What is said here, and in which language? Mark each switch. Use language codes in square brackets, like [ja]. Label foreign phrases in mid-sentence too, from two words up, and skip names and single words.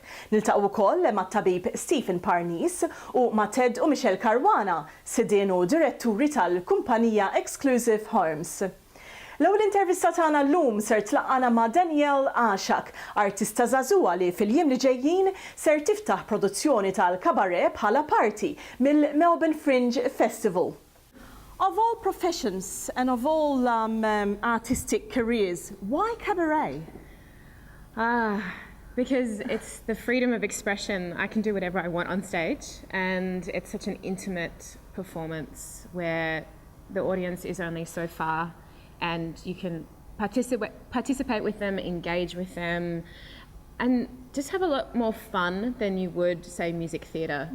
[mt] Niltaqgħu wkoll mat-tabib Stephen Parnis u ma' Ted u Michelle Caruana, sidien u diretturi tal-kumpanija Exclusive Homes. L-ewwel intervista tagħna llum ser tlaqqana ma' Danielle Asciak, artista żagħżugħa li fil-jiem li ġejjin ser tiftaħ produzzjoni tal-Cabaret bħala parti mill-Melbourne Fringe Festival. [en] Of all professions and of all artistic careers, why Cabaret? Because it's the freedom of expression. I can do whatever I want on stage, and it's such an intimate performance where the audience is only so far, and you can participate with them, engage with them, and just have a lot more fun than you would, say, music theatre.